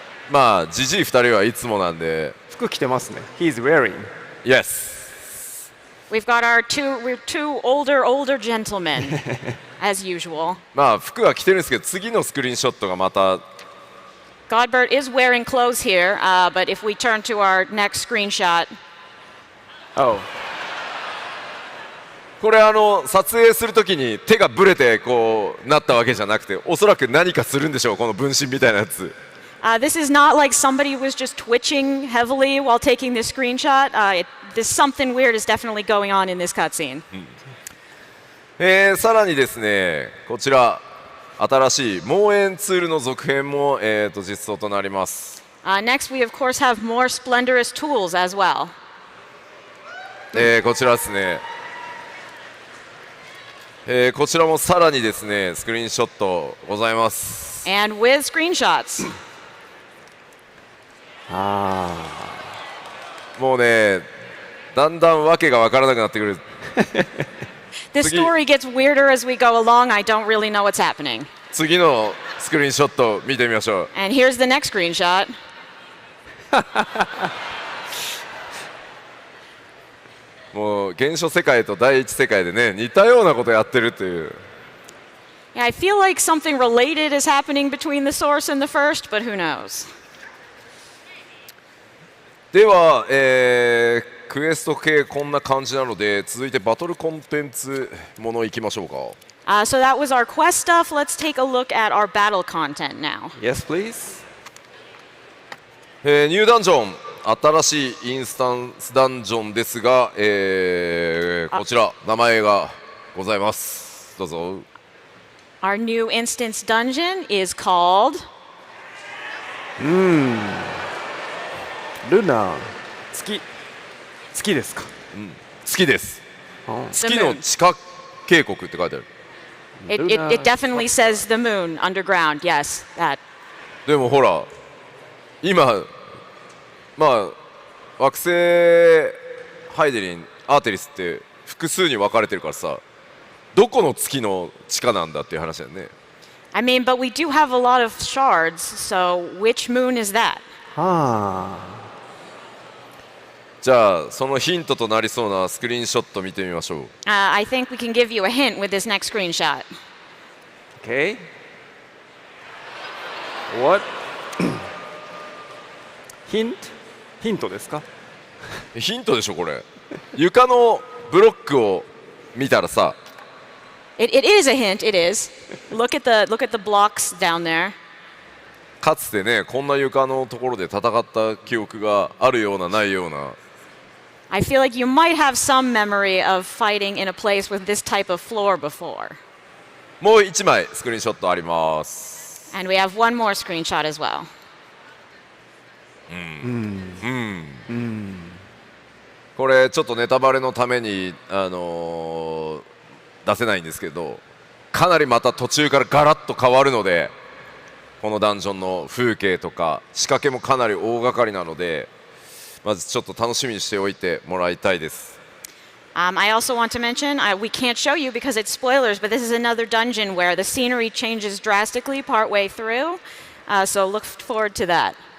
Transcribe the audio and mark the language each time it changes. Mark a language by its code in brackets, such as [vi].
[ja] まあジジイ2人はいつもなんで。服着てますね。 [en] He's wearing. Yes. We've got we're two older gentlemen, as usual. [ja] まあ服は着てるんですけど、次のスクリーンショットがまた。 [en] Godbert is wearing clothes here, but if we turn to our next screenshot. Oh. [ja] これ撮影するときに手がブレてこうなったわけじゃなくて、おそらく何かするんでしょう、この分身みたいなやつ。 [en] This is not like somebody was just twitching heavily while taking this screenshot. Something weird is definitely going on in this cutscene. [ja] さらにですね、こちら新しいモーエンツールの続編も、実装となります。 [en] Next, we of course have more splendorous tools as well. [ja] こちらですね。こちらもさらにですね、スクリーンショットございます。 [en] And with screenshots. [ja] もうね、だんだんわけがわからなくなってくる。 [en] This story gets weirder as we go along. I don't really know what's happening. [ja] 次のスクリーンショット見てみましょう。 [en] And here's the next screenshot. [ja] もう原初世界と第一世界でね、似たようなことやってるという。 [en] Yeah, I feel like something related is happening between the source and the first, but who knows? [ja] では、クエスト系こんな感じなので、続いてバトルコンテンツものいきましょうか。 [en] So that was our quest stuff. Let's take a look at our battle content now. Yes, please. [ja] ニューダンジョン、新しいインスタンスダンジョンですが、こちら名前がございます。どうぞ。 [en] Our new instance dungeon is called [ja] ルナ月ですか。月です。月の地下渓谷って書いてある。 [en] It definitely says the moon underground. Yes, that. [ja] でもほら、今まあ惑星ハイデリン、アーテリスって複数に分かれてるからさ、どこの月の地下なんだっていう話だよね。 [en] I mean, but we do have a lot of shards, so which moon is that? [ja] じゃあそのヒントとなりそうなスクリーンショット見てみましょう。 [en] I think we can give you a hint with this next screenshot. Okay. What? [ja] ヒントですか。ヒントでしょこれ。床のブロックを見たらさ。 [en] It is a hint. It is. Look at the blocks down there. [ja] かつてね、こんな床のところで戦った記憶があるようなないような。 [en] I feel like you might have some memory of fighting in a place with this type of floor before. [ja] もう1枚スクリーンショットあります。 [en] And we have one more screenshot as well. [ja] これちょっとネタバレのために、出せないんですけど、かなりまた途中からガラッと変わるので、このダンジョンの風景とか仕掛けもかなり大掛かりなので、まずちょっと楽しみにしておいてもらいたいです。 [en] I also want to mention, we can't show you because it's spoilers, but this is another dungeon where the scenery changes drastically partway through, so look forward to that.